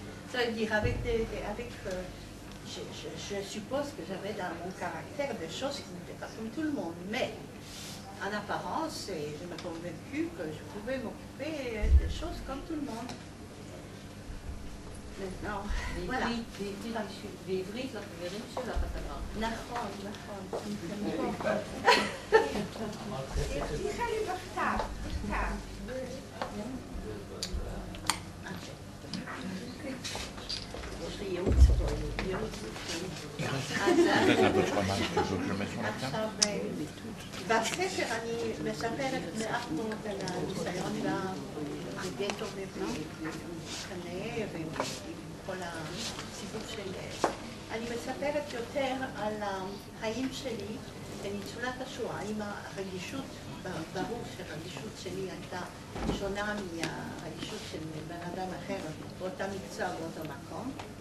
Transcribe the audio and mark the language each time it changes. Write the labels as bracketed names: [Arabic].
[French] Ça veut dire je suppose que j'avais dans mon caractère des choses qui n'étaient pas comme tout le monde. Mais en apparence, je me suis convaincue que je pouvais m'occuper des choses comme tout le monde. Maintenant, voilà. [Hebrew] בעברית לא חברים שלך, אתה אמרת. נכון. הבטיחה לי בכתב. יש לי ייעוץ פה, ייעוץ. [French] Peut-être un peu trop mal, je veux que je le mette sur la table. [Hebrew] עכשיו, בספר אני מספרת מעט מאוד על הניסיון בגטו ובקנה ועם כל הציבור של... אני מספרת יותר על החיים שלי בניצולת השואה, עם הרגישות, ברור שהרגישות שלי הייתה שונה מהרגישות של בן אדם אחר באותה מקצוע, באותו מקום.